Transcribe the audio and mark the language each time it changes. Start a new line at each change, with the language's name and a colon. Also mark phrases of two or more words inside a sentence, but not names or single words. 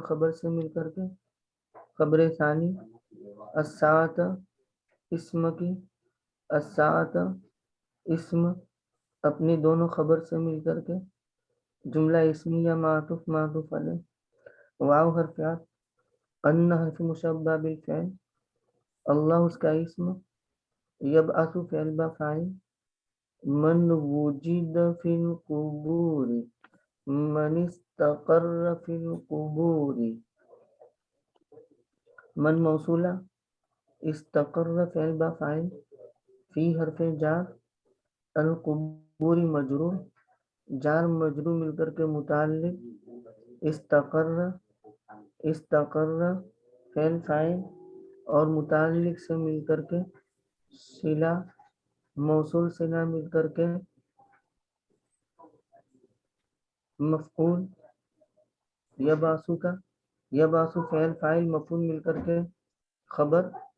Urdu: خبر سے مل کر کے خبر ثانی، الساعۃ اسم کی، الساعۃ اسم اپنی دونوں خبر سے مل کر کے جملہ اسمیہ، معطوف علیہ، واو حرف عطف، ان حرف مشبہ بالفعل، اللہ اس کا اسم، یبعث فعل با فاعل،
Arabic: من وجد فی القبور، من استقر فی القبور،
Urdu: من موصولہ، استقر فعل با فاعل، فی حرف جار، القبور مجرور، جار مجرور مل کر کے متعلق، استقر فعل فاعل اور متعلق سے مل کر کے صلہ، موصول صلہ مل کر کے مفعول، یبعث کا، یبعث فعل فاعل مفعول مل کر کے خبر،